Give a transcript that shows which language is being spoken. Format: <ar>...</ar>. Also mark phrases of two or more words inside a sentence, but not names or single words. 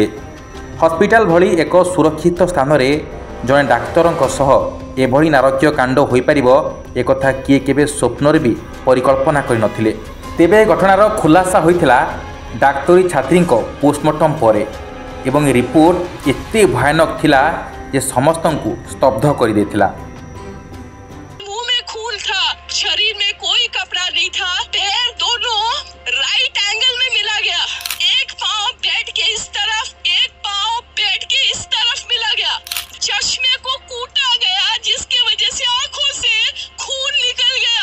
<or>ହସ୍ପିଟାଲ ଭଳି ଏକ ସୁରକ୍ଷିତ ସ୍ଥାନରେ ଜଣେ ଡାକ୍ତରଙ୍କ ସହ ଏଭଳି ନାରକୀୟ କାଣ୍ଡ ହୋଇପାରିବ, ଏକଥା କିଏ କେବେ ସ୍ୱପ୍ନରେ ବି ପରିକଳ୍ପନା କରିନଥିଲେ। ତେବେ ଘଟଣାର ଖୁଲାସା ହୋଇଥିଲା ଡାକ୍ତରୀ ଛାତ୍ରୀଙ୍କ ପୋଷ୍ଟମର୍ଟମ ପରେ, ଏବଂ ରିପୋର୍ଟ ଏତେ ଭୟାନକ ଥିଲା ଯେ ସମସ୍ତଙ୍କୁ ସ୍ତବ୍ଧ କରିଦେଇଥିଲା।</or> <hi>शरीर में कोई कपड़ा नहीं था, पैर दोनों</hi> <en>right angle</en> <hi>में मिला गया। एक पाँव बेड के इस तरफ, एक पाँव बेड के इस तरफ मिला गया। चश्मे को कूटा गया, जिसकी वजह से आंखों से खून निकल गया।</hi>